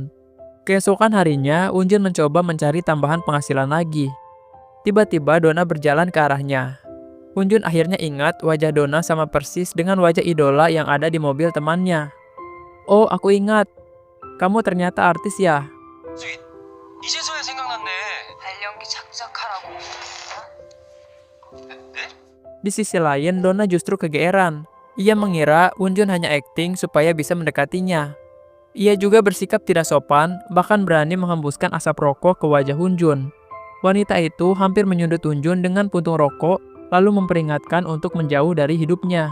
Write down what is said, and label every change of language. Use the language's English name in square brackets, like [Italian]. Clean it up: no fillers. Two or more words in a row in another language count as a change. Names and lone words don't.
[Indonesian] Keesokan harinya, Hunjun mencoba mencari tambahan penghasilan lagi. Tiba-tiba Donna berjalan ke arahnya. Hunjun akhirnya ingat wajah Donna sama persis dengan wajah idola yang ada di mobil temannya. Oh, aku ingat. Kamu ternyata artis ya? [Korean] 저기 이제서야 생각났네. 발연기 작작하라고. 네? [Indonesian] Di sisi lain, Donna justru kegeeran. Ia mengira Hunjun hanya akting supaya bisa mendekatinya. Ia juga bersikap tidak sopan, bahkan berani menghembuskan asap rokok ke wajah Hunjun. Wanita itu hampir menyundut Hunjun dengan puntung rokok, lalu memperingatkan untuk menjauh dari hidupnya.